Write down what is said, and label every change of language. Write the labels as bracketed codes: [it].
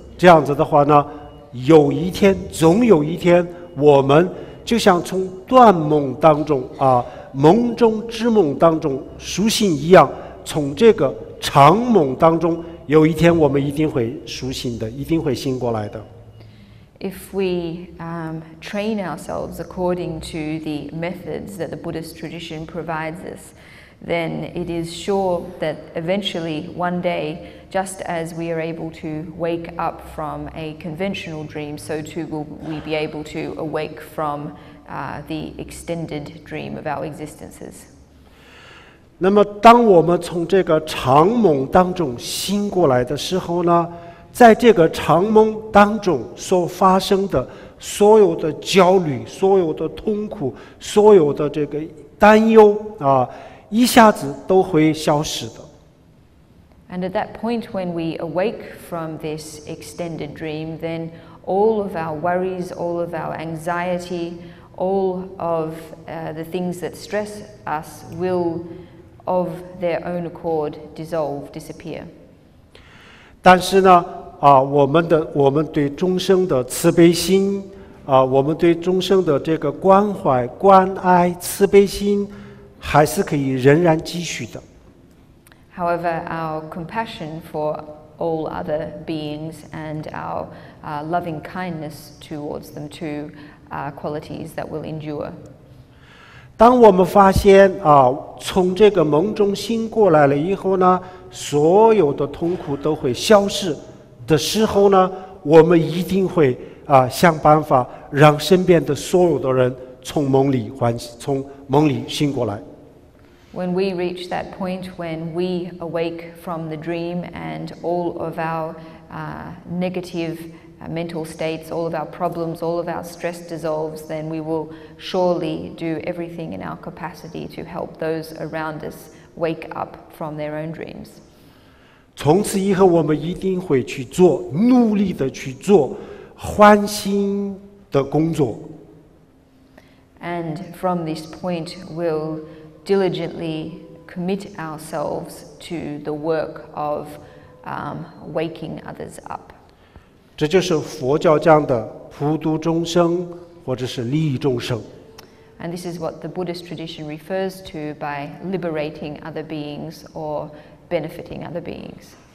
[zh] 这样子的话呢，总有一天，我们就像从断梦当中梦中之梦当中苏醒一样，从这个长梦当中，有一天我们一定会苏醒的，一定会醒过来的。 [en] If we train ourselves according to the methods that the Buddhist tradition provides us, then it is sure that eventually, one day, just as we are able to wake up from a conventional dream, so too will we be able to awake from the extended dream of our existences. [zh] 那么，当我们从这个长梦当中醒过来的时候呢，在这个长梦当中所发生的所有的焦虑、所有的痛苦、所有的这个担忧一下子都会消失的。 [en] And at that point, when we awake from this extended dream, then all of our worries, all of our anxiety, all of the things that stress us will, of their own accord, dissolve, disappear. [zh] 但是呢，我们对众生的慈悲心，我们对众生的这个关怀、关爱、慈悲心，还是可以仍然继续的。 [en] However, our compassion for all other beings and our loving kindness towards them too are qualities that will endure. [zh] 当我们发现从这个梦中醒过来了以后呢，所有的痛苦都会消失的时候呢，我们一定会想办法让身边的所有的人从梦里醒过来。 [en] When we reach that point when we awake from the dream and all of our negative mental states, all of our problems, all of our stress dissolves, then we will surely do everything in our capacity to help those around us wake up from their own dreams. [zh] 从此以后，我们一定会去做，努力的去做唤醒的工作。 [en] And from this point, we'll diligently commit ourselves to the work of waking others up. [zh] 这就是佛教讲的普度众生，或者是利益众生。 [en] And this is what the Buddhist tradition refers to by liberating other beings or benefiting other beings.